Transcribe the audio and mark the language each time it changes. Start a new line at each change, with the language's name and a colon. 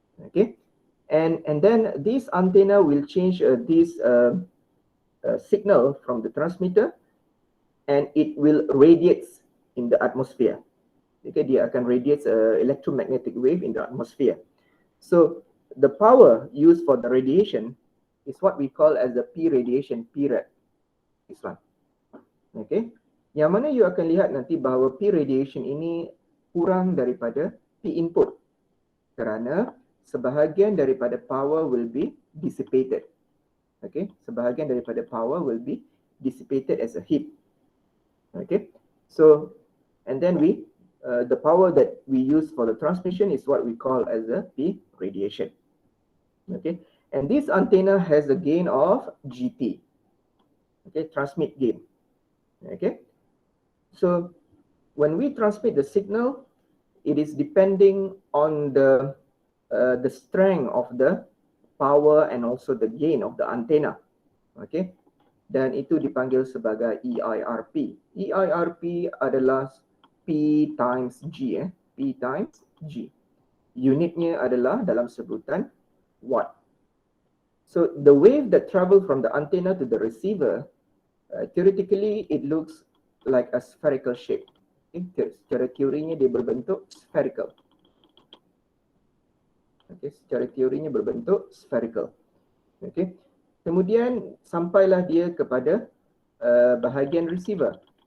English: Okay, and then this antenna will change this signal from the transmitter, and it will radiate in the atmosphere. Okay,
Malay: dia akan
English: radiate electromagnetic wave in the atmosphere. So the power used for the radiation is what we call as the P radiation period. This one.
Malay: Okay, yang mana you akan lihat nanti bahawa P radiation ini kurang daripada P input kerana sebahagian daripada
English: power will be dissipated.
Malay: Okay, sebahagian daripada
English: power will be dissipated as a heat. Okay, so and then the power that we use for the transmission is what we call as the P radiation. Okay, and this antenna has a gain of GT. Okay, transmit gain. Okay, so when we transmit the signal, it is depending on the strength of the power and also the gain of the antenna.
Malay: Okay, dan itu dipanggil sebagai EIRP. EIRP adalah P times G. P times G. Unitnya adalah dalam sebutan watt.
English: So the wave that travel from the antenna to the receiver, theoretically it looks like a spherical shape.
Malay: Okay, secara teorinya dia berbentuk spherical. Okay, secara teorinya berbentuk spherical. Okay, kemudian sampailah dia kepada bahagian receiver.